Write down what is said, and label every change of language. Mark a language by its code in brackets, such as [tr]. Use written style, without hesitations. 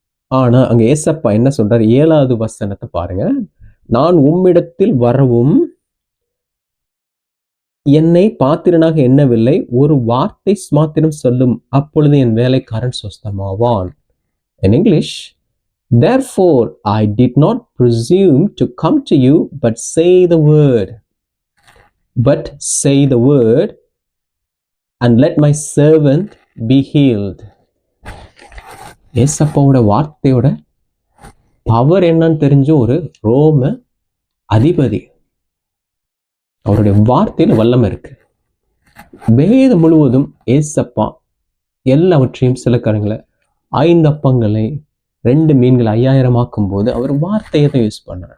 [ta] ஆனா அங்க ஏசப்பா என்ன சொல்றாரு? 7வது வசனத்தை பாருங்க. நான் உம்மிடத்தில் வரவும் என்னை பாத்திரனாக எண்ணவில்லை, ஒரு வார்த்தை மாத்திரம் சொல்லும், அப்பொழுது என் வேலைக்காரன் சொஸ்தமாவான். In English, [en] Therefore, I did not presume to come to you, but say the word. But say the word, and let my servant be healed. [ta] ஏசப்பாவோட வார்த்தையோட பவர் என்னன்னு தெரிஞ்ச ஒரு ரோம அதிபதி. அவருடைய வார்த்தையில வல்லமை இருக்கு. வேதம் முழுவதும் ஏசப்பா எல்லாவற்றையும் சில காரியங்களை 5 அப்பங்களை 2 மீன்களை 5000 ஆக்கும் போது அவர் வார்த்தையை தான் யூஸ் பண்ணார்.